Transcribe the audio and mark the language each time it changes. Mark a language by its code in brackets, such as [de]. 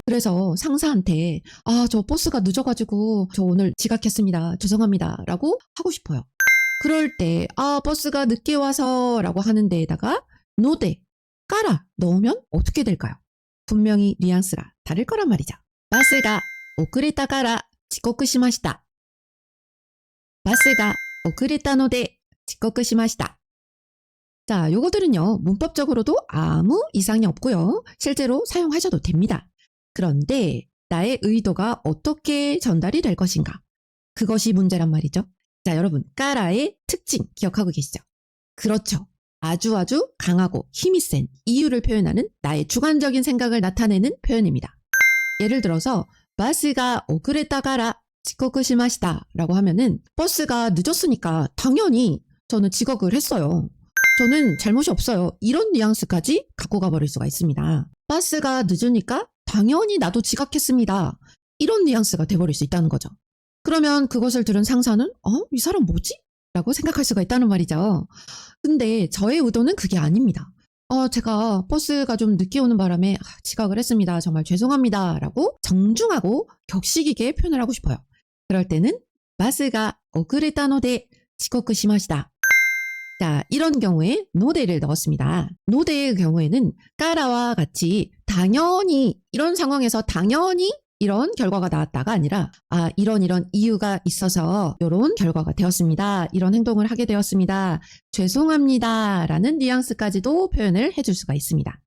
[ko] 그래서 상사한테 저 버스가 늦어가지고 저 오늘 지각했습니다. 죄송합니다. 라고 하고 싶어요. 그럴 때 버스가 늦게 와서 라고 하는 데에다가 노대, 까라 넣으면 어떻게 될까요? 분명히 뉘앙스가 다를 거란 말이죠. [ja] 버스가遅れたから遅刻しました.버스가 遅れたので遅刻しました. [ko] 자, 요거들은요, 문법적으로도 아무 이상이 없고요. 실제로 사용하셔도 됩니다. 그런데 나의 의도가 어떻게 전달이 될 것인가? 그것이 문제란 말이죠. 자, 여러분, 까라의 특징 기억하고 계시죠? 그렇죠. 아주 강하고 힘이 센 이유를 표현하는 나의 주관적인 생각을 나타내는 표현입니다. 예를 들어서 버스가 [ja] 遅れたから遅刻しました [ko] 라고 하면은 버스가 늦었으니까 당연히 저는 지각을 했어요. 저는 잘못이 없어요. 이런 뉘앙스까지 갖고 가버릴 수가 있습니다. 버스가 늦으니까 당연히 나도 지각했습니다. 이런 뉘앙스가 돼버릴 수 있다는 거죠. 그러면 그것을 들은 상사는 이 사람 뭐지? 라고 생각할 수가 있다는 말이죠. 근데 저의 의도는 그게 아닙니다. 제가 버스가 좀 늦게 오는 바람에 지각을 했습니다. 정말 죄송합니다. 라고 정중하고 격식 있게 표현을 하고 싶어요. 그럴 때는 버스가 [ja] 遅れたので遅刻しました. [ko] 자, 이런 경우에 노대를 넣었습니다. 노대의 경우에는 까라와 같이 당연히 이런 상황에서 당연히 이런 결과가 나왔다가 아니라 이런 이유가 있어서 이런 결과가 되었습니다. 이런 행동을 하게 되었습니다. 죄송합니다. 라는 뉘앙스까지도 표현을 해줄 수가 있습니다.